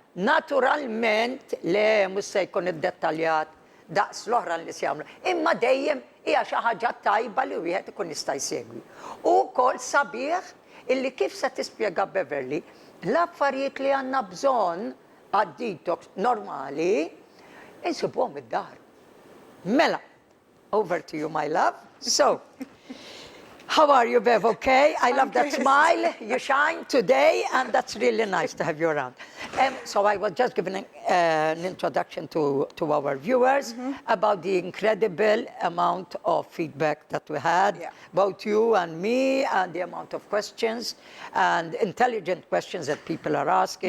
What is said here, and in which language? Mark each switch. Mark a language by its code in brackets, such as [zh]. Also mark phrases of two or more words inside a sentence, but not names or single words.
[mt] Naturalment le mhux se jkun iddetaljat daqs l-oħra li se jagħmlu. Imma dejjem hija xi ħaġa tajba li wieħed ikun jista' jsegwi. U wkoll sabiħ illi kif se tispjega Beverley l-affarijiet li għandna bżonn għad-detox normali insibuhom id-dar. Mela, [en] over to you, my love. So, how are you, Bev? Okay? I love that smile. You shine today, and that's really nice to have you around. So I was just giving an introduction to our viewers about the incredible amount of feedback that we had about you and me, and the amount of questions and intelligent questions that people are asking.